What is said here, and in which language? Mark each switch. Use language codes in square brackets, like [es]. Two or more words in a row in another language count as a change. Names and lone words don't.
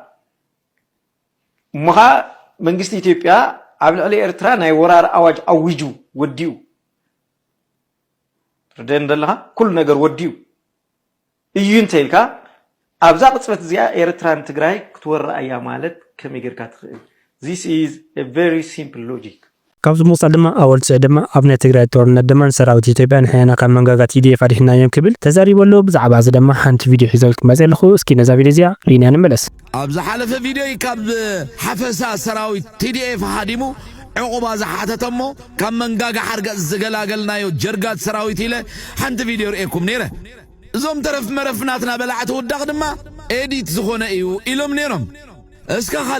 [ti] እሞ ከዓ መንግስቲ ኢትዮጵያ ኣብ ልዕሊ ኤርትራ ናይ ወራር ኣዋጅ ኣዊጁ ወዲኡ ርደን ደለኻ ኩሉ ነገር ወዲኡ እዩ እንተልካ ኣብዛ ቅጽበት እዚኣ ኤርትራን ትግራይ ክትወረአ እያ ማለት ከመይ ጌርካ ትኽእል [en] this is a very simple logic [ti] ካብዚ ምውፃእ ድማ ኣወልቲ ድማ ኣብ ናይ ትግራይ ጦርነት ድማ ሰራዊት ኢትዮጵያ ንሕና ካብ መንጋጋ TDF ኣዲሕናዮም ክብል ተዛሪቡ ኣሎ ብዛዕባ እዚ ድማ ሓንቲ ቪድዮ ሒዘልኩ መፅእ ኣለኹ እስኪ ነዛ ቪድዮ እዚኣ ሪና ንመለስ ኣብ ዝሓለፈ ቪድዮ ካብ ሓፈሳ ሰራዊት TDF ሃዲሙ ዕቁባ ዝሓተተሞ ካብ መንጋጋ ሓርገጽ ዝገላገልናዮ ጀርጋት ሰራዊት ኢለ ሓንቲ ቪድዮ ርኤኩም ነይረ እዞም ተረፍ መረፍናትና በላዕቲ ውዳቕ ድማ ኤዲት ዝኾነ እዩ ኢሎም ነይሮም እስካ